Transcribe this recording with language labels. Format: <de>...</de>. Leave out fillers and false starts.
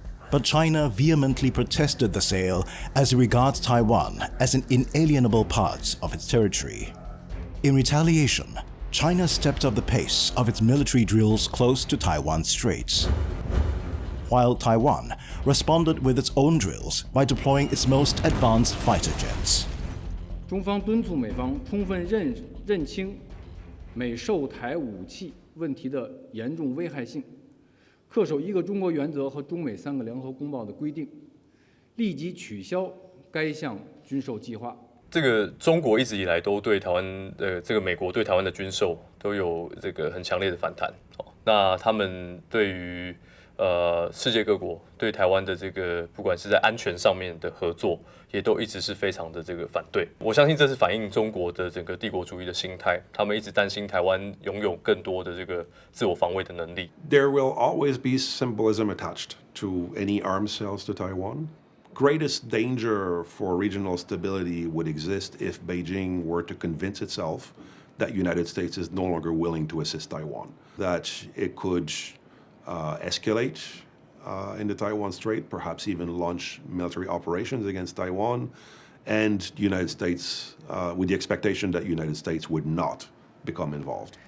<en>But China vehemently protested the sale as it regards Taiwan as an inalienable part of its territory. In retaliation, China stepped up the pace of its military drills close to Taiwan's straits, while Taiwan responded with its own drills by deploying its most advanced fighter jets.</en> <zh>中方敦促美方充分认清美售台武器问题的严重危害性，恪守一个中国原则和中美3个联合公报的规定，立即取消该项军售计划。这个中国一直以来都对台湾这个美国对台湾的军售都有这个很强烈的反弹。那他们对于世界各国对台湾的这个不管是在安全上面的合作，也都一直是非常的这个反对。我相信这是反映中国的整个帝国主义的心态，他们一直担心台湾拥有更多的这个自我防卫的能力。</zh> <en>There will always be symbolism attached to any arms sales to Taiwan. Greatest danger for regional stability would exist if Beijing were to convince itself that United States is no longer willing to assist Taiwan, that it could escalate in the Taiwan Strait, perhaps even launch military operations against Taiwan, and the United States, with the expectation that the United States would not become involved.</en>